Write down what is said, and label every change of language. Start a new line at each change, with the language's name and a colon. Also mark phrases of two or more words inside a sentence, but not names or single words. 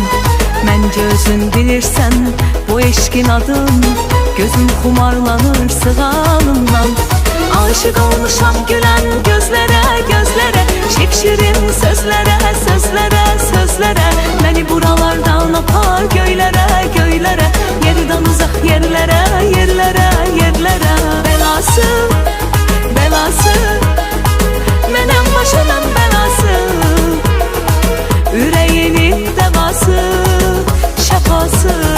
Azerbaijani: Məncə özün bilirsən bu eşqin adın, gözüm xumarlanır sığalımdan.
Turkish: Aşık olmuşam gülen gözlere, gözlere, şipşirin sözlere, sözlere, sözlere. Beni buralardan apar göylere, göylere, yerden uzak yerlere, yerlere, yerlere.
Azerbaijani: Belası, belası, menem başımın belası, yüreğinin devası, şafası.